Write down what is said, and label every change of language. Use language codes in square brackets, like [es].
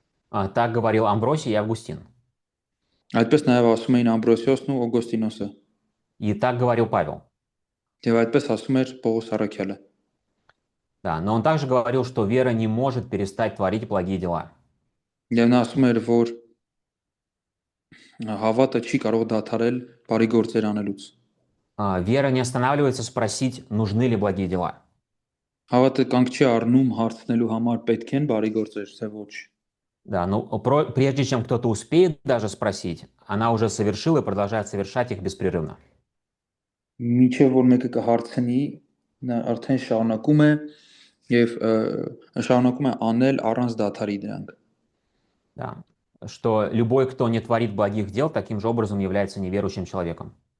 [ru] Так говорил Амбросий и Августин. [hy] Այդպես նաև ասում էին Ամբրոսիոսն ու Օգոստինոսը, [ru] И так говорил Павел. [hy] եւ այդպես ասում էր Պողոս Առաքյալը։ [ru] Да, но он также говорил, что вера не может перестать творить благие дела. [hy] Եվ նա ասում էր, որ հավատը չի կարող դադարել բարի գործեր անելուց։ [ru] Вера не останавливается спросить, нужны ли благие дела. [hy] Հավատը կանգ չի առնում հարցնելու համար պետք են բարի գործեր, թե ոչ։ [ru] Да, но прежде чем кто-то успеет даже спросить, она уже совершила и продолжает совершать их беспрерывно. [hy] Մինչև որ մեկը կհարցնի, նա արդեն շարունակում է եւ շարունակում է անել առանց դադարի դրանք։ [ru] Да. Что любой, кто не творит благих дел, таким же образом является неверующим человеком.